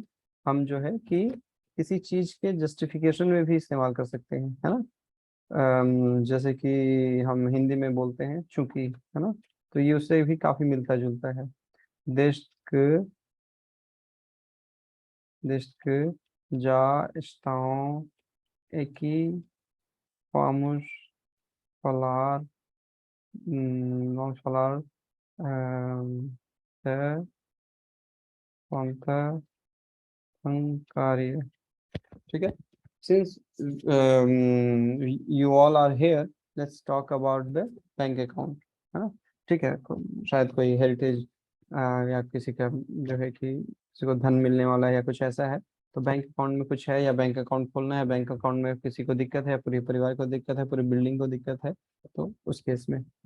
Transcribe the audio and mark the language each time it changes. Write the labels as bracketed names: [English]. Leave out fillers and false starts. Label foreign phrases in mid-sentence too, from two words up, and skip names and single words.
[Hindi] हम जो है कि किसी चीज के जस्टिफिकेशन में भी इस्तेमाल कर सकते हैं, है ना। जैसे कि हम हिंदी में बोलते हैं चूंकि, है ना, तो ये उससे भी काफी मिलता जुलता है। देश के देश के [Portuguese] já estão aqui, vamos falar, vamos falar da conta bancária। [Hindi] ठीक है, [English] since you all are here, let's talk about the bank account, [Hindi] है ना। ठीक है, शायद कोई हेरिटेज या किसी का जो है कि किसी को धन मिलने वाला है या कुछ ऐसा है, तो [English] bank account [Hindi] में कुछ है, या [English] bank account [Hindi] खोलना है, [English] bank account [Hindi] में किसी को दिक्कत है, पूरे परिवार को दिक्कत है, पूरी बिल्डिंग को दिक्कत है, तो उस केस में, है ना।